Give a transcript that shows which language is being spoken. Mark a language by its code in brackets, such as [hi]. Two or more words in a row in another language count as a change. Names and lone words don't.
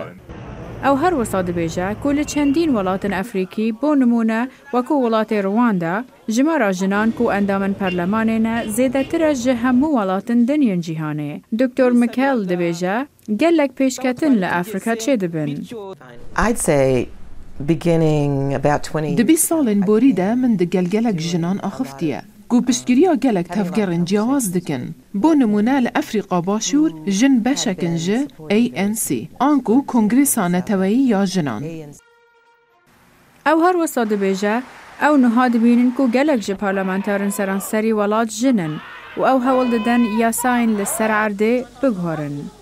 [ku] Ew her wisa dibêje ku li çendîn welatên Efrîkî bo nimûne wekû welatê Rwanda, jimara jinan ku endamên perlemanê ne zêdetir e ji hemû welatên dinyên cîhanê. Dr. McKell dibêje, gelek pêşketin li Afrika çê dibin. [en] I'd say beginning about 20 [ku] Di bîst salên borî de min di gelgelek jinan axiftiye. Ku piştgiriya gelek tevgerên ciyawaz dikin. Bo nimûne li Efrîqa Başûr jin beşekin ji ANC. An ku Kongresa Neteweyî ya Jinan. Ew her wisa dibêje, ew niha dibînin ku gelek ji parlamenterên seranserî welat jinin û ew hewl didin yasayên li ser erdê biguherin.